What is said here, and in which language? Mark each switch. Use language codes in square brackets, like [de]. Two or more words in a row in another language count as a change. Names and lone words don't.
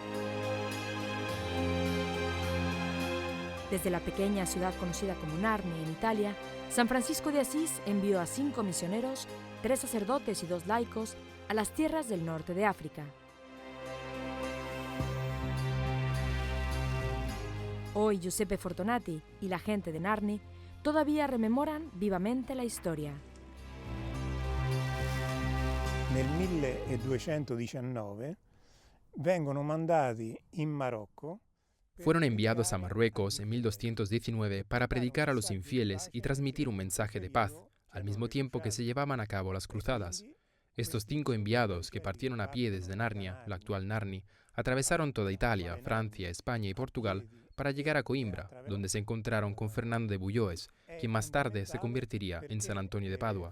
[es] Desde la pequeña ciudad conocida como Narni, en Italia, San Francisco de Asís envió a 5 misioneros, 3 sacerdotes y 2 laicos a las tierras del norte de África. Hoy Giuseppe Fortunati y la gente de Narni todavía rememoran vivamente la historia. [it] Nel 1219 vengono mandati in Marocco. [es] Fueron enviados a Marruecos en 1219 para predicar a los infieles y transmitir un mensaje de paz, al mismo tiempo que se llevaban a cabo las cruzadas. Estos 5 enviados, que partieron a pie desde Narnia, la actual Narni, atravesaron toda Italia, Francia, España y Portugal para llegar a Coimbra, donde se encontraron con Fernando de Bulloes, quien más tarde se convertiría en San Antonio de Padua.